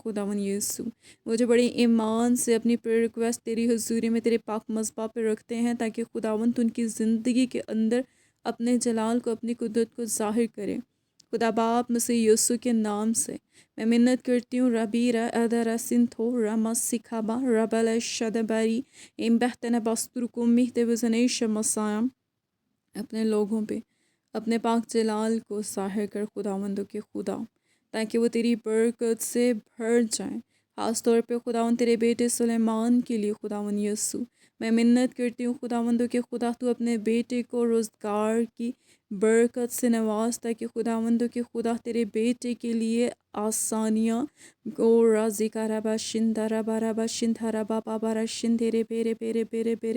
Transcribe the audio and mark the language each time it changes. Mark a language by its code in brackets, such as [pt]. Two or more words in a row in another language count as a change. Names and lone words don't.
[ur] خداوند یسوع، وہ جو بڑے ایمان سے اپنی [en] prayer request [ur] تیری حضوری میں تیرے پاک مذبح پہ رکھتے ہیں، تاکہ خداوند تو ان کی زندگی کے اندر اپنے جلال کو، اپنی قدرت کو ظاہر کرے۔ خدا باپ مسیح یسوع کے نام سے میں منت کرتی ہوں، ربی را ادرا سنتھو رما سکھابا ربل شدبری ام بہتن بسترکم مہت وزنیش مسائم، اپنے لوگوں پہ اپنے پاک جلال کو ظاہر کر خداوندوں کے خدا، تاکہ وہ تیری برکت سے بھر جائیں۔ خاص طور پہ خداوند تیرے بیٹے سلیمان کے لیے خداوند یسوع میں منت کرتی ہوں، خداوندوں کے خدا تو اپنے بیٹے کو روزگار کی برکت سے نواز، تاکہ خداوندوں کے خدا تیرے بیٹے کے لیے آسانیاں کو رازی کا ربا شندہ ربا ربا شندہ ربا بابا رشندے پیرے پیرے پیرے پیرے۔